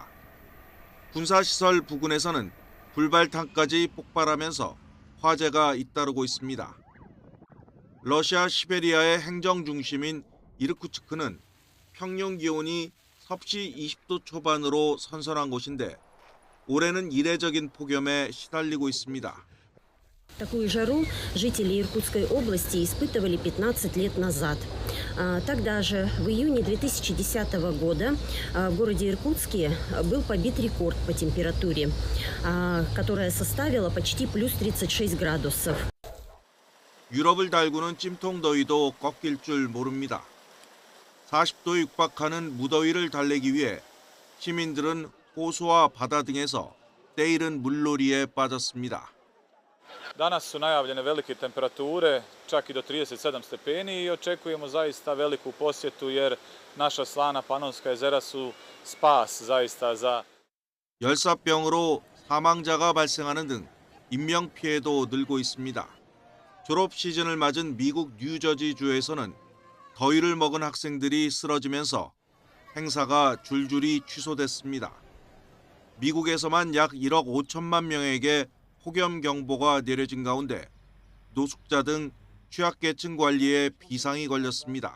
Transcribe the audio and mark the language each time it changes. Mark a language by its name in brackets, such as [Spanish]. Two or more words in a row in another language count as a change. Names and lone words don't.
[Korean] 군사시설 부근에서는 불발탄까지 폭발하면서 화재가 잇따르고 있습니다. 러시아 시베리아의 행정 중심인 이르쿠츠크는 평년 기온이 섭씨 20도 초반으로 선선한 곳인데 올해는 이례적인 폭염에 시달리고 있습니다. [Russian] Такую жару жители Иркутской области испытывали 15 лет назад. Тогда же, в июне 2010 года, в городе Иркутске был побит рекорд по температуре, которая составила почти плюс 36 градусов. [Korean] 유럽을 달구는 찜통 더위도 꺾일 줄 모릅니다. 40도에 육박하는 무더위를 달래기 위해 시민들은 호수와 바다 등에서 때이른 물놀이에 빠졌습니다. [Serbian] Danas su najavljene velike temperature, čak i do 37 stepeni i očekujemo zaista veliku posjetu jer naša slana panonska jezera su spas zaista za [Korean] 열사병으로 사망자가 발생하는 등 인명 피해도 늘고 있습니다. 졸업 시즌을 맞은 미국 뉴저지주에서는 더위를 먹은 학생들이 쓰러지면서 행사가 줄줄이 취소됐습니다. 미국에서만 약 1억 5천만 명에게 폭염 경보가 내려진 가운데 노숙자 등 취약계층 관리에 비상이 걸렸습니다.